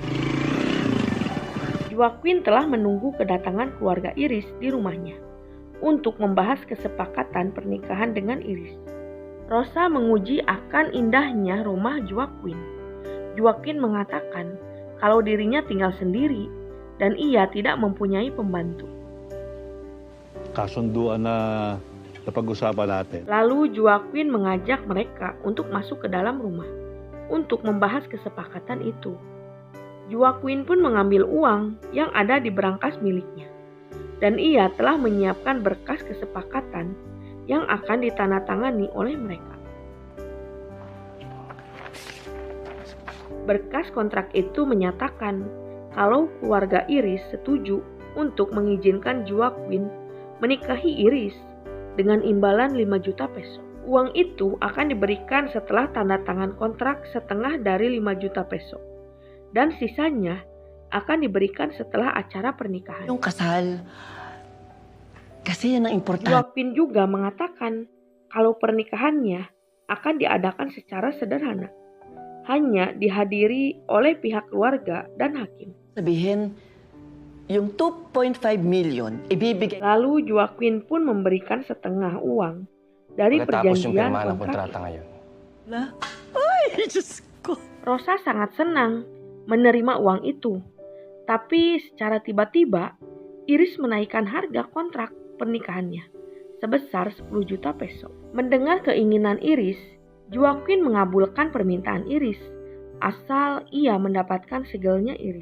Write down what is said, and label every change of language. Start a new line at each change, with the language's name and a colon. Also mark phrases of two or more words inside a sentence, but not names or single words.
Indonesian: Joaquin telah menunggu kedatangan keluarga Iris di rumahnya untuk membahas kesepakatan pernikahan dengan Iris. Rosa menguji akan indahnya rumah Joaquin. Joaquin mengatakan kalau dirinya tinggal sendiri dan ia tidak mempunyai pembantu.
Filipino: Kasunduan na napag-usapan natin.
Indonesian: Lalu Joaquin mengajak mereka untuk masuk ke dalam rumah untuk membahas kesepakatan itu. Joaquin pun mengambil uang yang ada di berangkas miliknya. Dan ia telah menyiapkan berkas kesepakatan yang akan ditandatangani oleh mereka. Berkas kontrak itu menyatakan kalau keluarga Iris setuju untuk mengizinkan Joaquin menikahi Iris dengan imbalan 5 juta peso. Uang itu akan diberikan setelah tanda tangan kontrak setengah dari 5 juta peso. Dan sisanya akan diberikan setelah acara pernikahan.
Filipino: Yung kasal, kasi yan ang importante.
Indonesian: Joaquin juga mengatakan kalau pernikahannya akan diadakan secara sederhana, hanya dihadiri oleh pihak keluarga dan hakim.
Filipino: Sabihin, yung 2.5 million, ibibigay.
Indonesian: Lalu Joaquin pun memberikan setengah uang dari
Filipino: Pagkatapos yung
Indonesian: perjanjian
Filipino: pirma ng kontrak. kontrata ngayon. Ay, Diyos ko.
Indonesian: Rosa sangat senang menerima uang itu, tapi secara tiba-tiba Iris menaikkan harga kontrak pernikahannya sebesar 10 juta peso. Mendengar keinginan Iris, Joaquin mengabulkan permintaan Iris asal ia mendapatkan segelnya Iris.